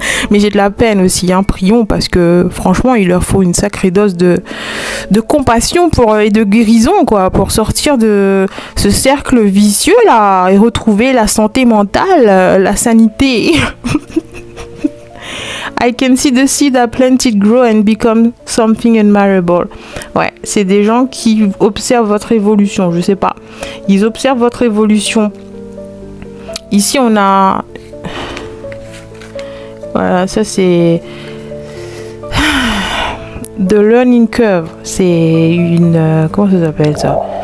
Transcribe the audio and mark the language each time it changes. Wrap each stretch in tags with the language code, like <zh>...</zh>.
<fr>Mais j'ai de la peine aussi, hein, prions, parce que franchement, il leur faut une sacrée dose de compassion et de guérison, quoi, pour sortir de ce cercle vicieux, là, et retrouver la santé mentale, la sanité.</fr> <en>I can see the seed I planted grow and become something admirable.</en> <fr>Ouais, c'est des gens qui observent votre évolution, je sais pas. Ils observent votre évolution. Ici, on a... Voilà, ça c'est... The Learning Curve. C'est une... comment ça s'appelle ça?</fr>